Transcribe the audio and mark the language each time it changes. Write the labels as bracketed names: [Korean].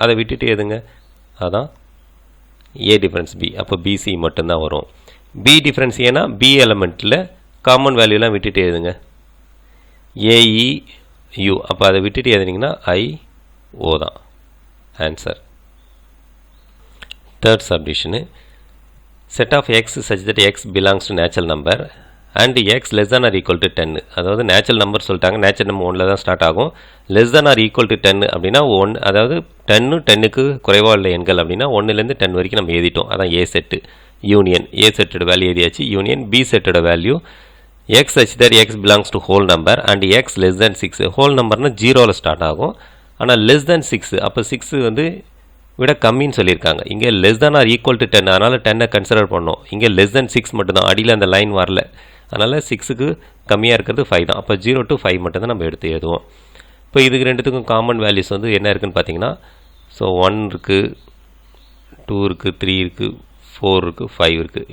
[Tamil] அதை விட்டுட்டு எதுங்க, அதான் ஏ டிஃப்ரென்ஸ் பி. அப்போ பிசி மட்டும்தான் வரும். பி டிஃப்ரென்ஸ் ஏன்னா பி எலமெண்ட்டில் காமன் வேல்யூலாம் விட்டுட்டு எதுங்க, ஏஇயூ. அப்போ அதை விட்டுட்டு எழுதினீங்கன்னா ஐஓ தான் answer. [English] Third சப்டிஷனு, set of x such that x belongs to natural number and x less than or equal to 10. [Tamil] அதாவது நேச்சுரல் நம்பர் சொல்லிட்டாங்க, நேச்சுரல் நம்பர் 1ல் தான் ஸ்டார்ட் ஆகும். Less than or equal to 10 அப்படின்னா 1, அதாவது 10 10க்கு குறைவாக உள்ள எண்கள் அப்படின்னா 1லேருந்து 10 வரைக்கும் நம்ம எழுதிட்டோம். அதான் ஏ செட்டு. யூனியன் ஏ செட்டோட வேல்யூ எழுதியாச்சு. [English] Union B செட்டோட value x such that x belongs to whole number and x less than 6. [Tamil] Whole நம்பர்னால் 0ல் start ஆகும், ஆனால் less than 6 அப்போ 6 வந்து விட கம்மின்னு சொல்லியிருக்காங்க. இங்கே less than or equal to 10, அதனால் 10 கன்சிடர் பண்ணோம். இங்கே less than 6 மட்டும்தான், அடியில் அந்த லைன் வரல, அதனால் 6க்கு கம்மியாக இருக்கிறது 5 தான். அப்போ 0 to 5 மட்டும்தான் நம்ம எடுத்து எழுதுவோம். இப்போ இதுக்கு ரெண்டுத்துக்கும் காமன் வேல்யூஸ் வந்து என்ன இருக்குதுன்னு பார்த்தீங்கன்னா, ஸோ 1 இருக்குது, 2 இருக்குது, 3 இருக்குது, 4 இருக்குது, 5 இருக்குது.